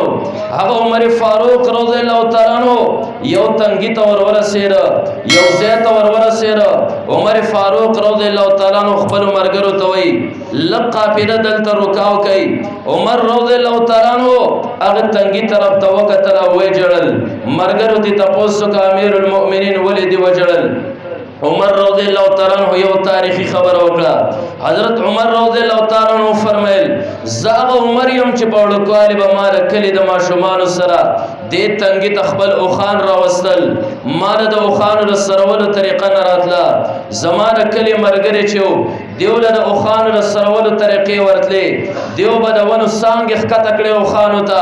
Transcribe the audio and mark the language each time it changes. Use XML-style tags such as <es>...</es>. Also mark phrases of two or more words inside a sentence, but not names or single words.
<ps>هغه عمر فاروق</ps> <ar>رضی الله تعالی عنہ</ar> <ps>یو تنګی ته ورسېده، یو ځای ته ورسېده. عمر فاروق</ps> <ar>رضی الله تعالی عنہ</ar> <ps>خپل مرګرو ته وایي لږ قافله دلته رکاو کوي. عمر</ps> <ar>رضی الله تعالی عنہ</ar> <ps>هغه تنګی طرف ته وکتل او ویې ژړل. مرګرو دې تپوس وکړه</ps> <ar>امیر المؤمنین</ar> <ps>ولې دې وژړل؟ عمر</ps> <ar>رضی اللہ تعالیٰ عنہ</ar> <ps>یو تاریخی خبر وکړه. حضرت عمر</ps> <ar>رضی اللہ تعالیٰ عنہ</ar> <ps>فرمایل زاغه عمر یم چې په وړوکوالي به ما د کلي د ماشومانو سره دې تنګي ته خپل اوښان راوستل، ما د اوښانو د سرولو طریقه نه راتله. زما د کلي ملګري چې و دیو له د اوښانو د سرولو طریقې ورتلې، دیو به د ونو څانګې ښکته کړې اوښانو ته.</ps>